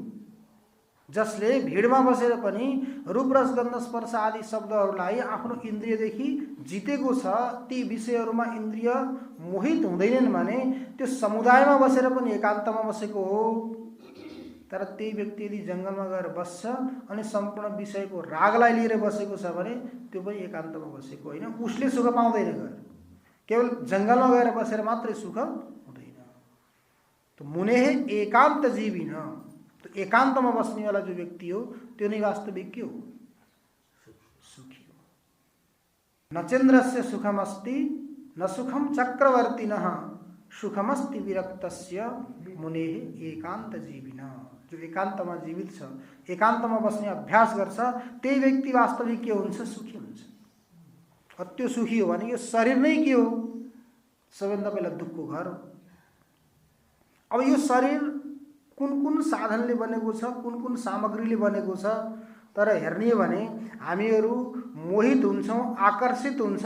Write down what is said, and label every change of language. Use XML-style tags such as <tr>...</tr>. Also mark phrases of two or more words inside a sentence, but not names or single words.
<ne>जसले भीडमा बसेर पनि रूप रस गन्ध स्पर्श आदि शब्दहरूलाई आफ्नो इन्द्रियदेखि जितेको छ, ती विषयहरूमा इन्द्रिय मोहित हुँदैनन् भने त्यो समुदायमा बसेर पनि एकान्तमा बसेको हो। तर त्यही व्यक्ति यदि जङ्गलमा गएर बस्छ अनि सम्पूर्ण विषयको रागलाई लिएर बसेको छ भने त्यो पनि एकान्तमा बसेको होइन। उसले सुख पाउँदैन, गएर केवल जङ्गलमा गएर बसेर मात्रै सुख हुँदैन।</ne> <sa>तो मुने एकान्त जीविन,</sa> <ne>तो एकान्तमा बस्नेवाला जो व्यक्ति हो त्यो नै वास्तविक के हो? सुखी हो।</ne> <sa>नचेन्द्रस्य सुखमस्ति न सुखम चक्रवर्तिनः, सुखमस्ति विरक्तस्य मुनेः एकान्त जीविन।</sa> <ne>जो एकान्तमा जीवित छ, एकान्तमा बस्ने अभ्यास गर्छ, त्यही व्यक्ति वास्तविक के हुन्छ? सुखी हुन्छ। त्यो सुखी हो भने यो शरीर नै के हो? सबैभन्दा पहिला दुःखको घर हो। अब यो शरीर कुन कुन साधनले बनेको छ, कुन कुन सामग्रीले बनेको छ, तर हेर्ने हो भने हामीहरू मोहित हुन्छौँ, आकर्षित हुन्छौँ।</ne>